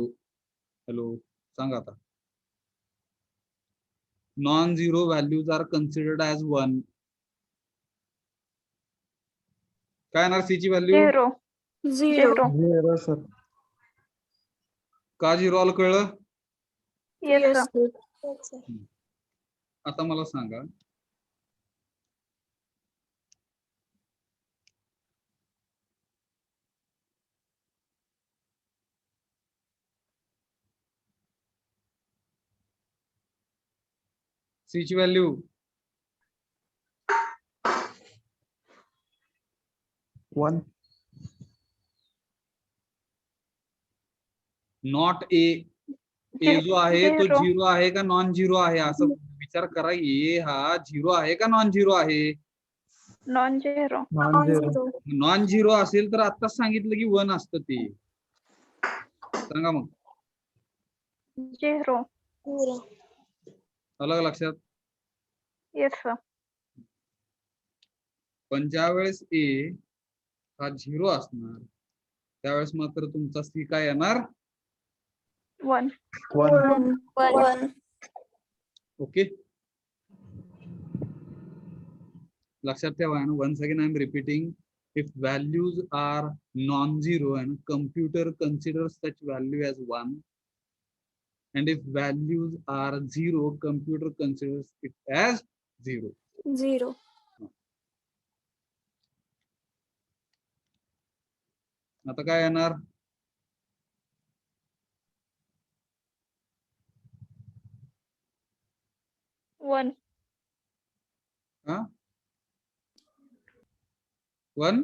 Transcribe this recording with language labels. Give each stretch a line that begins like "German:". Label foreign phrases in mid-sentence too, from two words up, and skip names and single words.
Marathi: हॅलो, सांगा आता.
English: non zero values are considered as 1,
Marathi: काय येणार C ची व्हॅल्यू?
English: 0. Zero. 0. 0, sir.
Marathi: का 0 आलं कळलं?
English: Yes, Yes, sir. sir. Yes, sir.
Marathi: आता मला सांगा, C ची व्हॅल्यू
English: 1.
Marathi: नॉट A, A जो आहे तो
English: Zero.
Marathi: 0 आहे का
English: non zero
Marathi: आहे, असं विचार करा. A हा 0 आहे का
English: non zero
Marathi: आहे?
English: Non-zero. Non-zero. Non-zero. non zero
Marathi: असेल तर आत्ताच सांगितलं की 1 असतं ते. सांगा मग,
English: 0. Zero.
Marathi: आलं का लक्षात?
English: Yes, sir.
Marathi: पण ज्या वेळेस A हा 0 असणार, त्यावेळेस मात्र तुमचा C काय येणार?
English: 1. 1. One.
Marathi: ओके, लक्षात ठेवा.
English: once again I am repeating, if values are non-zero and computer considers such value as 1, and if values are 0, computer considers it as 0. Zero.
Marathi: आता काय येणार?
English: One.
Marathi: हा, 1